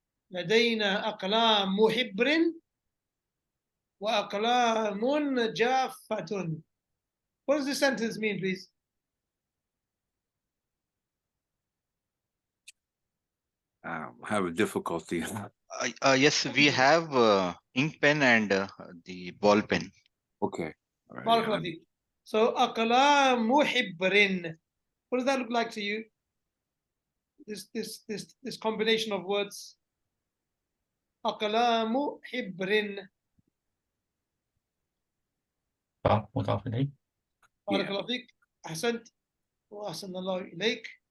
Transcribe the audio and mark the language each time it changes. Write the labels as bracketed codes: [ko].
[ar] لدينا أقلام حبر وأقلام جافة. [en] What does this sentence mean, please? I have a difficulty. Yes, we have ink pen and the ball pen. Okay. All right. [ar] بارك الله فيك. So أقلام حبر. [en] What does that look like to you? This combination of words. [ar] أقلام حبر. مضاف إليه. بارك الله فيك. أحسنت وأحسن الله إليك.